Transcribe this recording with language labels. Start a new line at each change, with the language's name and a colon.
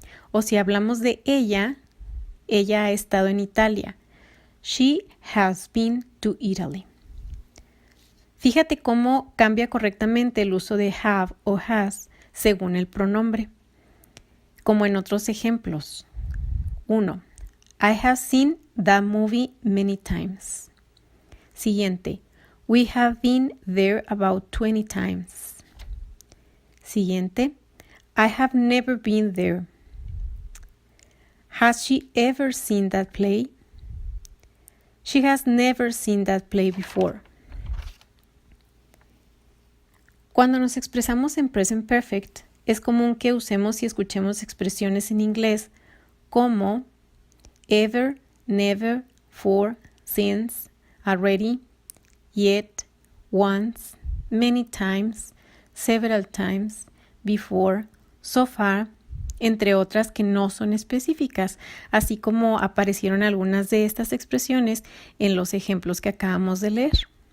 Spanish: O si hablamos de ella ha estado en Italia.
English: She has been to Italy.
Spanish: Fíjate cómo cambia correctamente el uso de have o has según el pronombre. Como en otros ejemplos. 1.
English: I have seen that movie many times.
Spanish: Siguiente.
English: We have been there about 20 times.
Spanish: Siguiente.
English: I have never been there. Has she ever seen that play? She has never seen that play before.
Spanish: Cuando nos expresamos en present perfect, es común que usemos y escuchemos expresiones en inglés como ever, never, for, since, already, yet, once, many times, several times, before, so far, entre otras que no son específicas, así como aparecieron algunas de estas expresiones en los ejemplos que acabamos de leer.